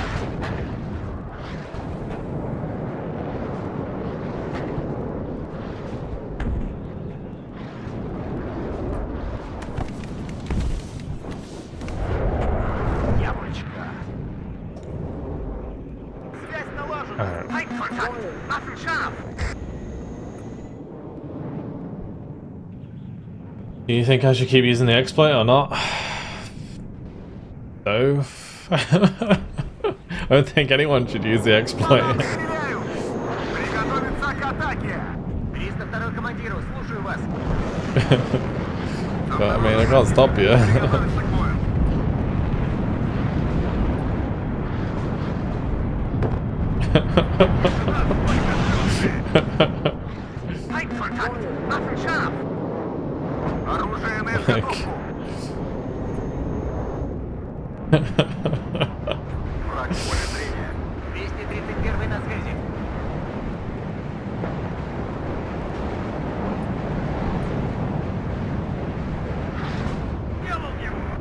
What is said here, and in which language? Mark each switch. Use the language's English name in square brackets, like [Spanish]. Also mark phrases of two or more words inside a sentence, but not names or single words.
[Russian] Яблочко. Связь налажена. [English] Alright. [German] Feindkontakt. Waffen scharf. [English] Do you think I should keep using the exploit or not? No. I don't think anyone should use the [Russian] По [English] exploit. [Russian] нам стреляют. Приготовиться к атаке. 302 командиру, слушаю вас. [English] But I mean, I can't stop you. [Russian] Приготовиться к бою. [German] Feindkontakt. Waffen scharf. [Russian] Оружие на изготовку. Враг в поле зрения. 231 на связи. Делал его.